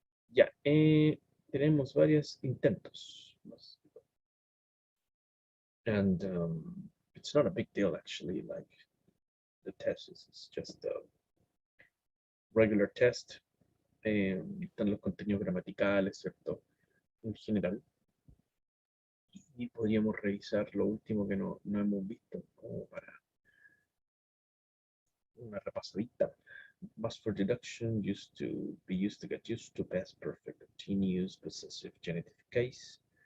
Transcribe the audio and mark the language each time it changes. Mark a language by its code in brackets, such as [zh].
[es] Ya, tenemos varios intentos. [en] And it's not a big deal, actually. Like, the test is just a regular test. [es] Están los contenidos gramaticales, ¿cierto? En general. Y podríamos revisar lo último que no hemos visto, como para una repasadita. [en] Must for deduction used to be used to get used to past perfect continuous possessive genitive case.